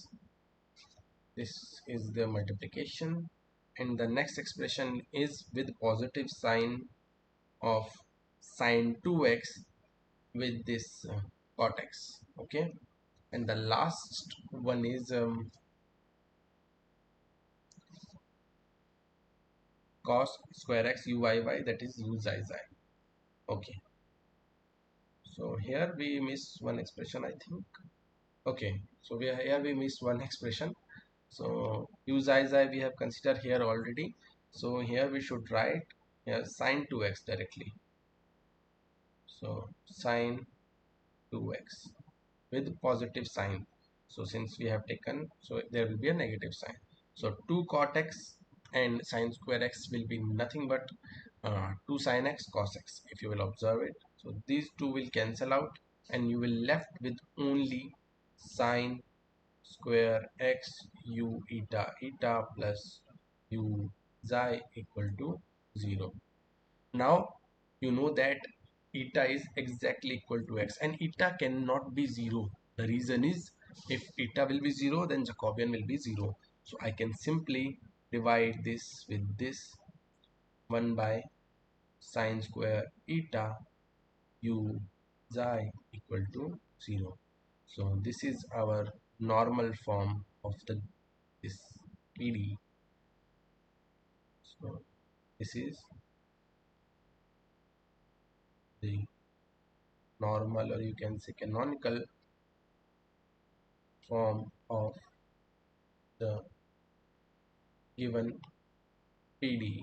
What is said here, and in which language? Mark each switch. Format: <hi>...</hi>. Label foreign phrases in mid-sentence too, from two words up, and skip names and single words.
<en>This is the multiplication, and the next expression is with positive sign of sine 2x with this cot x. Okay, and the last one is cos square x uyy, that is u xi xi. Okay, so here we miss one expression, I think. Okay, so here we miss one expression. So u xi xi we have considered here already. So here we should write here sine 2x directly. So sine 2x with positive sign. So since we have taken, so there will be a negative sign. So 2 cot x and sine square x will be nothing but 2 sin x cos x, if you will observe it. So these two will cancel out, and you will left with only sine square x u eta eta plus u xi equal to 0. Now you know that eta is exactly equal to x, and eta cannot be 0. The reason is, if eta will be 0, then Jacobian will be 0. So I can simply divide this with this 1 by sine square eta u xi equal to 0. So this is our normal form of this PD. So this is the normal, or you can say canonical form of the given PD.</en>